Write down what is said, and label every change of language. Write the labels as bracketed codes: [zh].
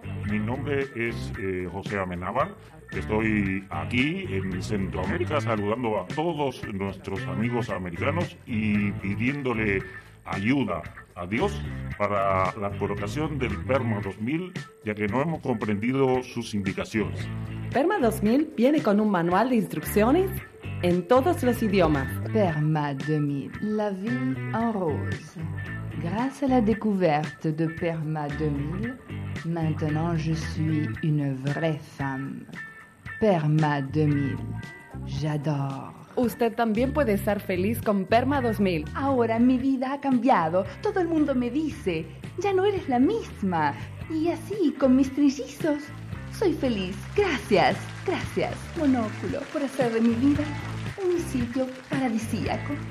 [es] Mi nombre es José Amenábar. Estoy aquí en Centroamérica saludando a todos nuestros amigos americanos y pidiéndole ayuda a Dios para la colocación del Perma 2000, ya que no hemos comprendido sus indicaciones. Perma 2000 viene con un manual de instrucciones en todos los idiomas. [fr] Perma 2000, la vie en rose. Grâce à la découverte de Perma 2000, maintenant je suis une vraie femme. Perma 2000, j'adore. [es] Usted también puede ser feliz con Perma 2000. Ahora mi vida ha cambiado. Todo el mundo me dice, ya no eres la misma. Y así, con mis trillizos, soy feliz. Gracias, gracias, Monóculo, por hacer de mi vida un sitio paradisíaco.